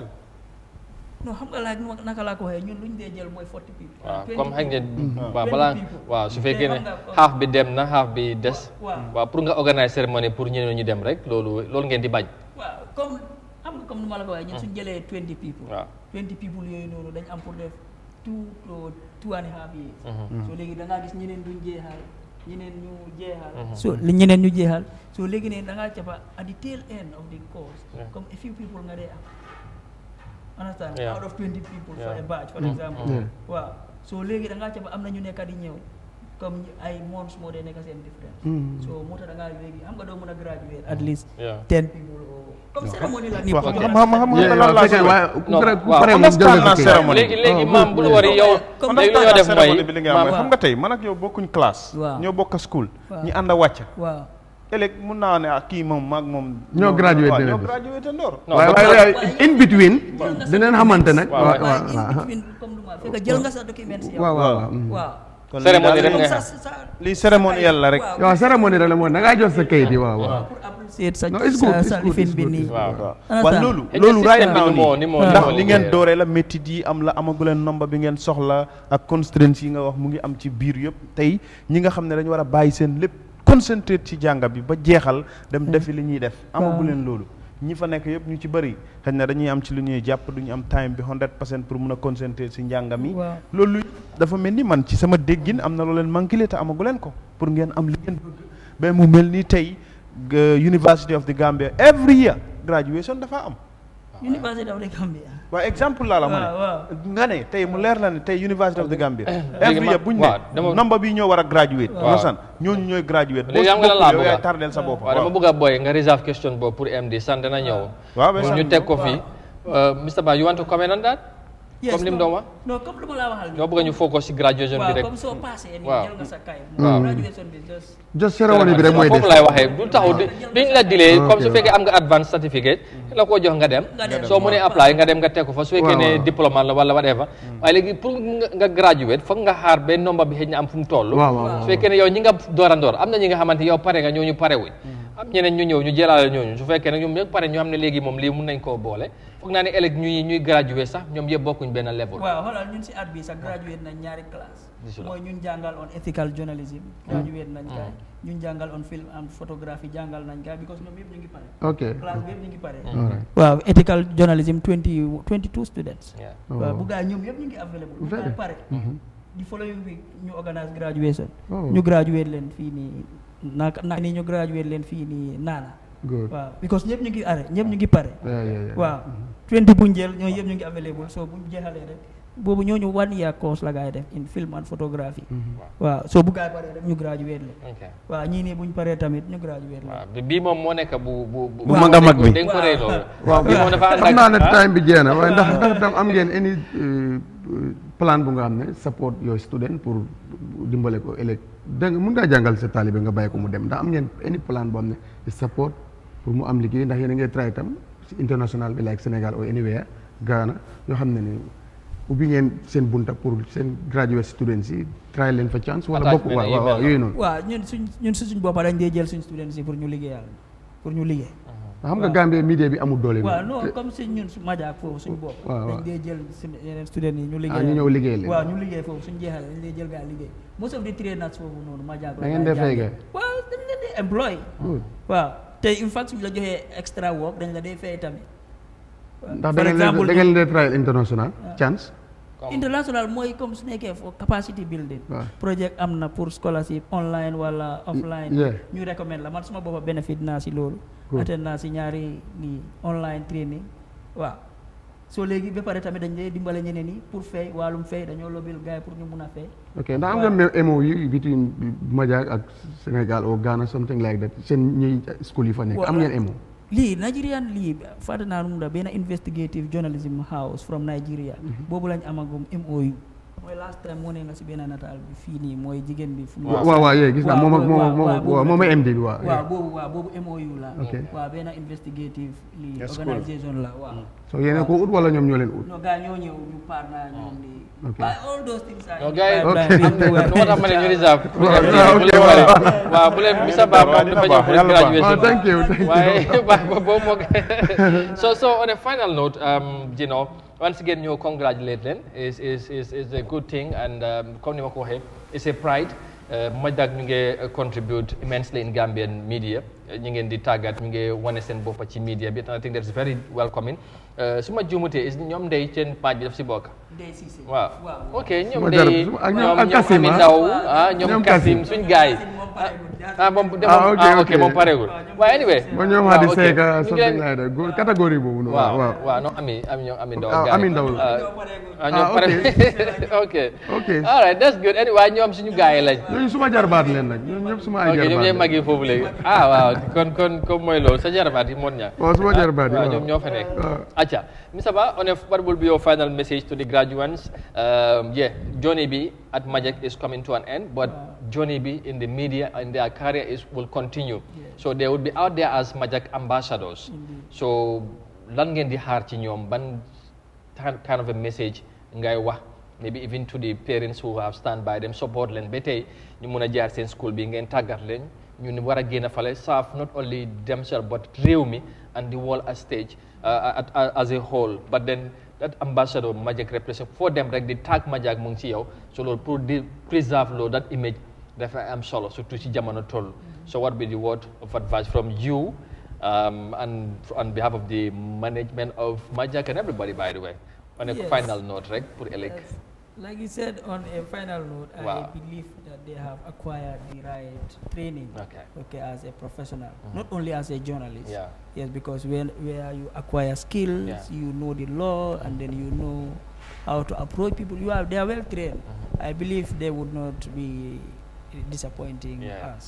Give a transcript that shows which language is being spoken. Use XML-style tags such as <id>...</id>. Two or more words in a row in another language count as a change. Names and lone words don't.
<wo>non xam nga laaj naka laa ko waxee ñun luñ dee jël mooy 40 people. waaw comme xëy na waaw balaa waaw su fekkee ne xaaf bi dem na xaaf bi des. waaw pour nga organiser cérémonie pour ñeneen ñu dem rek loolu ngeen di bañ. waaw comme xam nga comme ni ma la ko waxee ñun suñ jëlee 20 people. waaw 20 people yooyu noonu dañ am pour def</wo> <en>2 and a half years.</en> <wo>so léegi da ngaa gis ñeneen duñ jeexal ñeneen ñu jeexal. so li ñeneen ñu jeexal so léegi ne da ngaa cappa</wo> <en>at the tail end of the course.</en> <wo>comme</wo> <en>a few people</en> <wo>nga dee am.</wo> <en>understand out of 20 people for a batch for example.</en> <wo>waaw so léegi da ngaa cappa am na ñu nekk di ñëw comme ay months moo dee nekk seen différence. so moo tax da ngaa léegi xam nga doo mën a graduate</wo> <en>at least 10 people</en> <wo>comme cérémonie la nii léegi maam bul wari yow léegi lu ñoo def mooy bi li nga xam nga tey man ak yow bokkuñ classe ñoo bokk school ñi ànd a wàcc ëllëg mun naa ne kii moom maag moom ñoo graduate ndoor waaye</wo> <en>in between</en> <wo>dinañ xamante nag fekk jël nga sa document si yow waaw cérémonie rek nga lii cérémonie yàlla rek waaw cérémonie rek la moom da ngaa jot sa kayit yi waaw pour apprécier sa lifin bi nii waaw loolu</wo> <en>right now</en> <wo>nii ndax li ngeen dooree la métit yi am la amaguleen nombre bi ngeen soxla ak constraints yi nga wax mu ngi am ci biir yëpp tey ñi nga xam ne dañu war a bàyyi seen lépp concentré ci jànga bi ba jeexal dem defi li ñuy def amaguleen loolu ñi fa nekk yëpp ñu ci bëri xëy na dañuy am ci lu ñuy jàpp duñu am time bi 100% pour mun a concentrer si njàngam yi loolu dafa mel ni man ci sama déggin am na loo leen manqué te amagu leen ko pour ngeen am li ngeen bëgg ba mu mel ni tey University of the Gambia</wo> <en>every year graduation</en> <wo>dafa am. University of the Gambia. waaw exemple laa la ma ne nga ne tey mu leer la ne tey University of the Gambia</wo> <en>every year</en> <wo>buñ ne nombre bi ñoo war a graduate masan ñooñu ñooy graduate léegi am nga lan laa bëgg yaay tardel sa bopp waaw dama bëgg a boy nga reserve question boobu pour MD sant dana ñëw pour ñu teg ko fii Mr.</wo> <en>Ba you want to comment on that comme</en> <wo>li mu doon wax non comme lu ma laa waxal ñoo bëgg ñu focus ci graduation bi rek comme soo passé ni jël nga sa kay graduation bi just cérémonie bi rek mooy foofu laay waxee du taxaw duñ la dilee comme su fekkee am nga</wo> <en>advance certificate</en> <wo>la koo jox nga dem soo mënee apply nga dem nga teg ko fa su fekkee ne diplôme la wala whatever waaye léegi pour nga graduate foog nga xaar benn nombre bi xëy na am fu mu toll su fekkee ne yow ñi nga door a ndoor am na ñi nga xamante yow pare nga ñooñu pare wuñ am ñeneen ñu ñëw ñu jëlaale ñooñu su fekkee ne ñoom ñëpp pare ñu xam ne léegi moom lii mun nañ koo boole foog naa ne ëllëg ñuy graduate sax ñoom yëpp bokkuñ benn level waaw xoolal ñun si at bi sax graduate nañ ñaari classe mooy ñun jàngal</wo> <en>on ethical journalism</en> <wo>graduate nañ gaay ñun jàngal</wo> <en>on film and photography</en> <wo>jàngal nañ gaay because ñoom yëpp ñu ngi pare classe bi yëpp ñu ngi pare waaw</wo> <en>ethical journalism</en> <wo>22 students waaw bu gaay ñoom yëpp ñu ngi available bu gaay pare di</wo> <en>following week</en> <wo>ñu organise graduation ñu graduate leen fii nii naka nii ñu graduate leen fii nii naana waaw because ñëpp ñu ngi are ñëpp ñu ngi pare waaw 20 bu njël ñoo yëpp ñu ngi available so bu jeexalee rek boobu ñooñu</wo> <en>1 year course</en> <wo>la gaay def</wo> <en>in film and photography</en> <wo>waaw so bu gaay paree rek ñu graduate leen waaw ñii nii buñ paree tamit ñu graduate leen waaw bii moom moo nekk bu mag a mag bi dañ ko rey loolu waaw bii moom dafa ànd xam naa ne time bi jeex na waaye ndax tam am ngeen</wo> <en>any plan</en> <wo>bu nga xam ne support yooyu student pour dimbale ko ëllëg dégg nga mun ngaa jàngal sa taalibe nga bàyyi ko mu dem ndax am ngeen</wo> <en>any plan</en> <wo>boo xam ne support pour mu am liggéey ndax yéen a ngi try tam si international bi like Sénégal</wo> <en>or anywhere</en> <wo>Ghana yoo xam ne ni ubbi ngeen seen bunta pour seen</wo> <en>graduate students</en> <wo>yi try leen fa chance wala bokk waaw yooyu noonu waaw ñun suñ boppa dañ dee jël suñ students yi pour ñu liggéeyal pour ñu liggéey xam nga Gambie media bi amul doole waaw non comme si ñun su majaak foofu suñ bopp dañ dee jël yeneen students yi ñu liggéey ñu ñëw liggéey leen waaw ñu liggéey foofu suñ jeexale dañ dee jël gaa liggéey</wo> <en>most of the trainers</en> <wo>foofu noonu majaak da ngeen dee fay gay waaw dañ leen dee employ waaw te</wo> <en>in fact</en> <wo>suñ la joxee</wo> <en>extra work</en> <wo>dañ la dee fay tamit ndax da ngeen dee</wo> <en>trial international chance</en> <wo>international mooy comme su nekkee</wo> <en>for capacity building project</en> <wo>am na pour scholarship online wala offline ñu recommend la man suma boppa benefit naa si loolu attend naa si ñaari nii</wo> <en>online training</en> <wo>waaw soo léegi ba pare tamit dañ dee dimbale ñeneen ñi pour fay wàllum fay dañoo lobbil gars yi pour ñu mun a fay ok ndax am nga MOU between Majak ak Sénégal ou Ghana</wo> <en>something like that</en> <wo>seen ñuy school yi fa nekk am ngeen MOU lii Nigerian lii fàtte naa nu mu da benn</wo> <en>investigative journalism house from Nigeria</en> <wo>boobu lañ amagum MOU mooy last time moo ne nga si benn nataal bi fii nii mooy jigéen bi fu waaw gis naa moom MD bi waaw boobu MOU la waaw benn investigative li organisation la waaw so yéen ko ut wala ñoom ñoo leen ut non gars ñoo ñëw ñu paar naa ñoom di</wo> <en>all those things are</en> <wo>no gars moo tax ma ne ñu reserve waaw bu leen Mr. Bah moom dafa ñëw pour graduation</wo> <en>thank you waaye boobu moo so on a final note you know once again ñu congratulate leen is a good thing and</en> <wo>comme ni ma ko waxee</wo> <en>it's a pride</en> <wo>Majak ñu ngi</wo> <en>contribute immensely in Gambian media</en> <wo>ñu ngeen di tàggat ñu ngi wane seen boppa ci media bi</wo> <en>I think that's very welcoming</en> <wo>su ma juumutee ñoom ndey seen page bi daf si bokk waaw ok ñoom ndey ñoom Ami Ndaw ñoom Kasim suñ gaay moom ok moom pareegul waaye anyway ñoom Hadi Seka</wo> <en>something like that</en> <wo>catégorie boobu waaw non Ami Ndaw Ami Ndaw ñoom pare</wo> <en>ok all right that's good anyway</en> <wo>ñoom suñu gaay lañ ñooñu suma jarbaat leen nag ñoom ñëpp suma ay jarbaat ñoom ñooy mag yi foofu léegi waaw kon mooy loolu sa jarbaat yi moon ñaa waaw suma jarbaat yi ñoom ñoo fa nekk acca Mr.</wo> <en>Bah what will be your final message to the graduates journey bi at Majak is coming to an end but journey bi in the media and their career will continue so they would be out there as Majak ambassadors</en> <wo>so lan ngeen di xaar</wo> <en>ci ñoom ban kind of a message ngay wax maybe even to the parents who have stand by them</en> <wo>support leen ba tey ñu mun a jaar seen school bi ngeen tàggat leen ñu ni war a génn fale</wo> <en>serve not only themselves but</en> <wo>réew mi</wo> <en>and the world as stage as a whole but then that ambassador Majak represent for them</en> <wo>rek di tag Majak mu ngi ci yow so loolu pour di preserve loolu</wo> <en>that image</en> <wo>dafa am solo surtout ci jamono toll</wo> <en>so what be the word of advice from you and on behalf of the management of Majak and everybody by the way on a final note</en> <wo>rek pour ëllëg</wo> <en>like you said on a final note I believe that they have acquired the right training as a professional not only as a journalist yes because where you acquire skills you know the law and then you know how to approach people they are well trained I believe they would not be disappointing us</en>